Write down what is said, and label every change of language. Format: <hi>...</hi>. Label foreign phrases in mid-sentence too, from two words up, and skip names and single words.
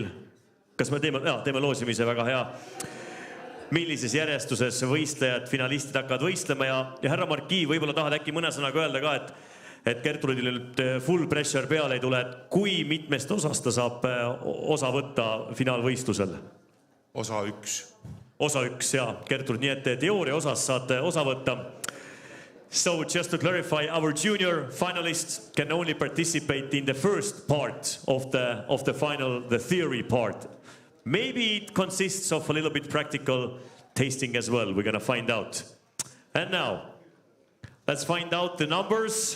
<et>Kas me teeme loosimise, väga hea. Millises järjestuses võistlejad, finalistid hakkavad võistlema ja härra Marquis, võib-olla tahad äkki mõne sõnaga öelda ka, et Gertrudil nüüd</et> <en>full pressure</en> <et>peale ei tule, et kui mitmest osast ta saab osa võtta finaalvõistlusel? Osa 1. Osa 1, jaa, Gertrud, nii et teooria osas saate osa võtta.</et> <en>So just to clarify, our junior finalists can only participate in the first part of the final, the theory part. Maybe it consists of a little bit practical tasting as well. We're going to find out. And now, let's find out the numbers.</en>